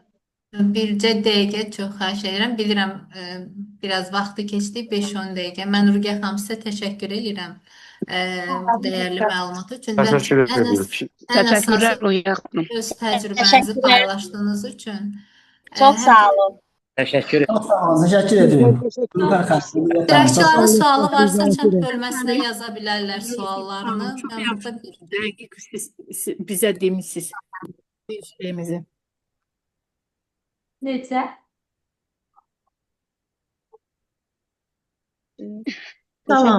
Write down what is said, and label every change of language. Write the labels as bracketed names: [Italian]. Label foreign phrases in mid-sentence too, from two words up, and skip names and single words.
[Azerbaijani] bircə dəqiqə çox xahiş edirəm. Bilirəm, biraz vaxtı keçdi, 5-10 dəqiqə. Mən Rugiye xanım sizə təşəkkür edirəm bu dəyərli məlumat üçün və [Turkish] Teşekkür [Azerbaijani] ən [Turkish] ediyoruz. [Azerbaijani] ən əsası [Turkish] Teşekkürler Ruhiye Hanım. [Azerbaijani] öz təcrübənizi Təşəkkürlər. paylaşdığınız üçün. Çox Həm sağ olun. [Turkish] Teşekkür Çok sağ olun. Teşekkür ederim. Nilüfer Hanım. [Azerbaijani] iştirakçıların sualı varsa chat bölməsinə yaza bilərlər suallarını. [Turkish] Çok [Azerbaijani] Mən yaxşı. burada bir Dəqiq siz bizə demişsiniz bir şeyimizi. Necə? Tamam.